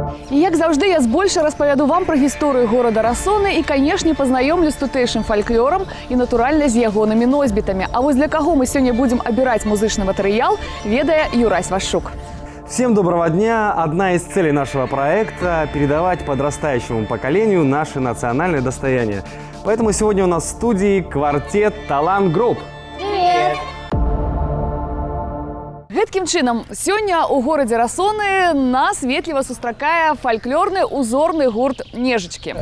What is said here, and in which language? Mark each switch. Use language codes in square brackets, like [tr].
[be] Як заўжды, я збольша распавяду вам пра гісторыю горада Расоны і, канешне, пазнаёмлю з тутэйшым фальклорам і, натуральна, з ягонымі носьбітамі. А вось для каго мы сёння будзем абіраць музычны матэрыял, ведае Юрась Вашук. [ru] Всем доброго дня! Одна из целей нашего проекта – передавать подрастающему поколению наше национальное достояние. Поэтому сегодня у нас в студии квартет «Талант Групп». Привет! [be] Гэткім чынам, сёння ў горадзе Расоны нас ветліва сустракае фальклорны узорны гурт «Нежачкі».